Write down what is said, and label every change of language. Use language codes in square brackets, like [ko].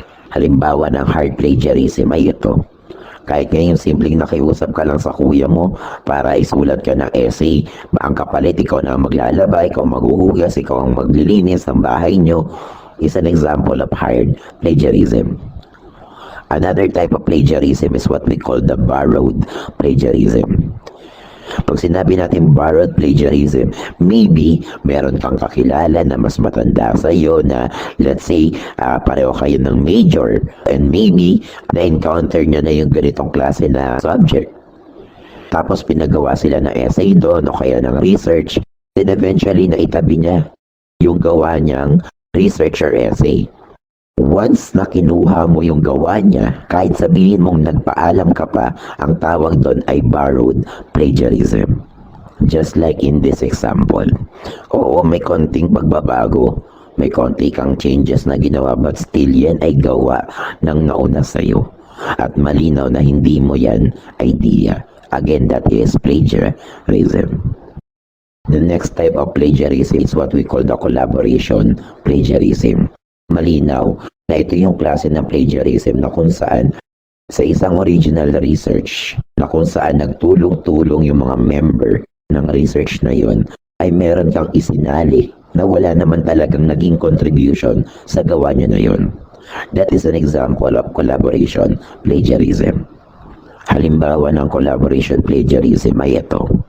[tl] Halimbawa ng hard plagiarism ay ito. Kahit ngayon simpleng nakiusap ka lang sa kuya mo para isulat ka ng essay, ang kapalit ikaw na maglalaba, ikaw maghuhugas, ikaw ang maglilinis ng bahay nyo, is an example of hard plagiarism. [en] Another type of plagiarism is what we call the borrowed plagiarism. [tl] Pag sinabi natin borrowed plagiarism, maybe meron kang kakilala na mas matanda sa iyo na, let's say, pareho kayo ng major, and maybe na-encounter niya na yung ganitong klase na subject. Tapos pinagawa sila ng essay doon o kaya ng research, then eventually naitabi niya yung gawa niyang research or essay. Once na kinuha mo yung gawa niya, kahit sabihin mong nagpaalam ka pa, ang tawag doon ay borrowed plagiarism. [en] Just like in this example. [tl] Oo, may konting pagbabago, may konti kang changes na ginawa, but still yan ay gawa ng nauna sa'yo. At malinaw na hindi mo yan idea. [en] Again, that is plagiarism. The next type of plagiarism is what we call the collaboration plagiarism. [tl] Malinaw na ito yung klase ng plagiarism na kung saan sa isang original research na kung saan nagtulong-tulong yung mga member ng research na yun ay meron kang isinali na wala naman talagang naging contribution sa gawa niya na yun. [en] That is an example of collaboration plagiarism. [tl] Halimbawa ng collaboration plagiarism ay ito.